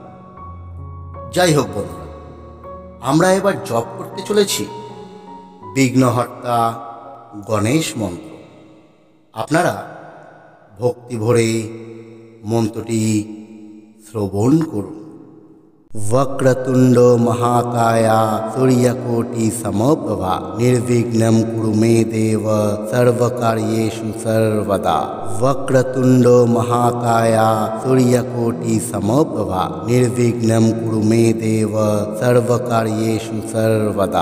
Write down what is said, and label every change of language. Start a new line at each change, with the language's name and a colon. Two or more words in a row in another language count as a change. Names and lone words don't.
Bangla: যাই হোক বন্ধুরা, আমরা এবার জপ করতে চলেছি বিঘ্নহর্তা গণেশ মন্ত্র। আপনারা ভক্তি ভরে মন্ত্রটি শ্রবণ করুন।
Sanskrit: वक्रतुंड महाकाया सूर्यकोटि समप्रभा निर्विघ्नं कुरु मे देव सर्वकार्येषु सर्वदा। वक्रतुंड महाकाया सूर्यकोटि समप्रभा निर्विघ्नं कुरु मे देव सर्वकार्येषु सर्वदा।